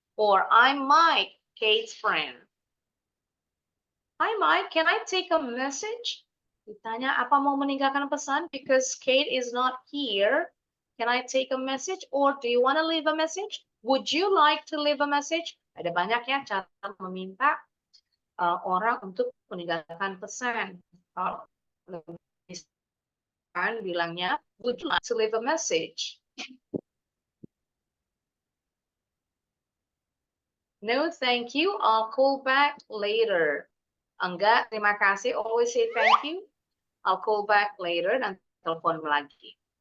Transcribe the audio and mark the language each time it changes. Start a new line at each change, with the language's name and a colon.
English: Or I'm Mike, Kate's friend. Hi Mike, can I take a message?
Indonesian: Ditanya apa mau meninggalkan pesan
English: because Kate is not here. Can I take a message or do you want to leave a message? Would you like to leave a message?
Indonesian: Ada banyak ya cara meminta orang untuk meninggalkan pesan. Kalau bilangnya,
English: would you like to leave a message? No, thank you. I'll call back later.
Indonesian: Enggak, terima kasih.
English: Always say thank you. I'll call back later
Indonesian: dan telepon lagi.